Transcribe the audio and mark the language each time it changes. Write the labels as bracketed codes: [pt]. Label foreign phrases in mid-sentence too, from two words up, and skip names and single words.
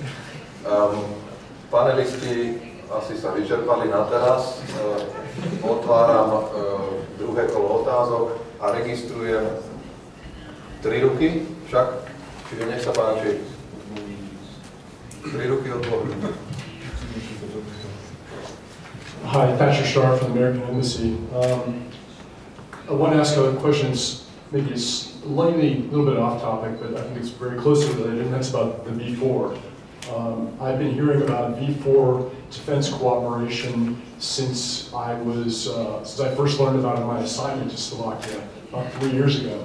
[sk] Panelisti asi sa vyčerpali na teraz. Otváram druhé kolo otázok a registrujem 3 ruky však, čiže nech sa páči. 3 ruky od 2 ľudí. [en] Hi, Patrick Starr from the American Embassy. I want to ask a question, maybe it's slightly a little bit off topic, but I think it's very closely related, and that's about the V4. I've been hearing about V4 defense cooperation since I first learned about it in my assignment to Slovakia about 3 years ago.